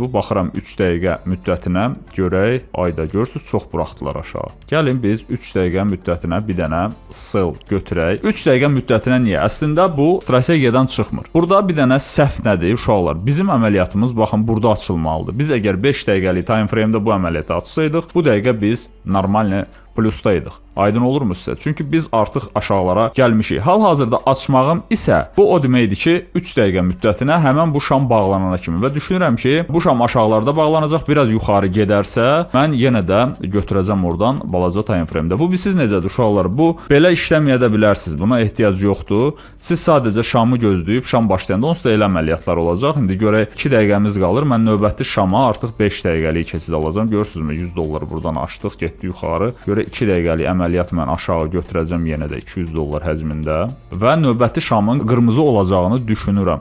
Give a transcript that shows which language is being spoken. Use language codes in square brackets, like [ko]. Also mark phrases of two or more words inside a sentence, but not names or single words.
[az] Bu baxıram 3 dəqiqə müddətinə, görək, ayda görürsüz, çox buraxdılar aşağı. Gəlin biz 3 dəqiqə müddətinə bir dənə sell götürək. 3 dəqiqə müddətinə niyə? Əslində bu strategiyadan çıxmır. Burada bir dənə səhv nədir uşaqlar? Bizim əməliyyatımız baxın burada açılmalıdır. Biz əgər 5 dəqiqəlik [en] time frame- [az] də bu əməliyyatı açsaydıq, bu dəqiqə biz normal plusdaydıq. Aydın olurmu sizə? Çünki biz artıq aşağılara gəlmişik. Hal-hazırda açmağım isə bu o deməkdir ki, 3 dəqiqə müddətinə həmən bu şam bağlanana kimi və düşünürəm ki, bu şam aşağılarda bağlanacaq, biraz yuxarı gedərsə, mən yenə də götürəcəm oradan balaca [en] time frame- [az] də. Bu siz necədir uşaqlar? Bu belə işləməyə də bilərsiniz. Buna ehtiyac yoxdur. Siz sadəcə şamı gözləyib, şam başlayanda onsuz da elə əməliyyatlar olacaq. İndi görək 2 dəqiqəmiz qalır. Mən növbəti şama artıq 5 dəqiqəlik keçid alacağam. Görürsünüzmü? $100 buradan açdıq, getdi yuxarı. Görə 2 dəqiqəlik əməliyyat mən aşağı götürəcəm yenə də $200 həcmində və növbəti şamın qırmızı olacağını düşünürəm.